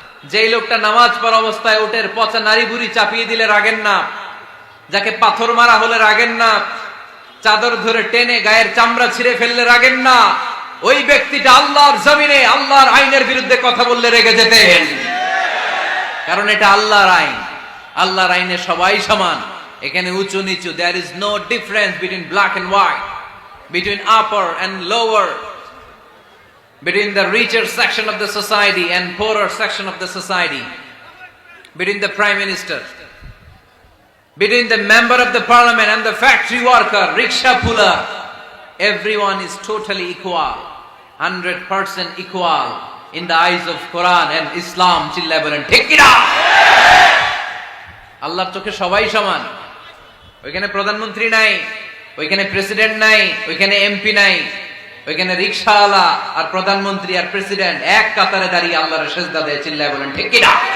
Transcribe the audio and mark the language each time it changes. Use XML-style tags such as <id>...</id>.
<bn>যেই লোকটা নামাজ পড়া অবস্থায় ওটের পচা নারী বুড়ি চাপিয়ে দিলে রাগেন না, যাকে পাথর মারা হলে রাগেন না, চাদর ধরে টেনে গায়ের চামড়া ছিঁড়ে ফেললে রাগেন না, ওই ব্যক্তিটা আল্লাহর জমিনে আল্লাহর আইনের বিরুদ্ধে কথা বললে রেগে যেতেন। কারণ এটা আল্লাহর আইন। আল্লাহর আইনে সবাই সমান। এখানে উঁচু নিচু,</bn> <en>there is no difference between black and white, between upper and lower, between the richer section of the society and poorer section of the society, between the prime minister, between the member of the parliament and the factory worker, rickshaw puller. Everyone is totally equal, 100% equal in the eyes of Quran and Islam.</en> <bn>Chilla bolen ঠিক কি না? আল্লাহর চোখে সবাই সমান। ওইখানে প্রধানমন্ত্রী নাই, ওইখানে প্রেসিডেন্ট নাই, ওইখানে এমপি নাই, ওইখানে রিকশাওয়ালা আর প্রধানমন্ত্রী আর প্রেসিডেন্ট এক কাতারে দাঁড়িয়ে আল্লাহর সেজদা দেয়। চিল্লায় বলেন ঠিক কি না?</bn>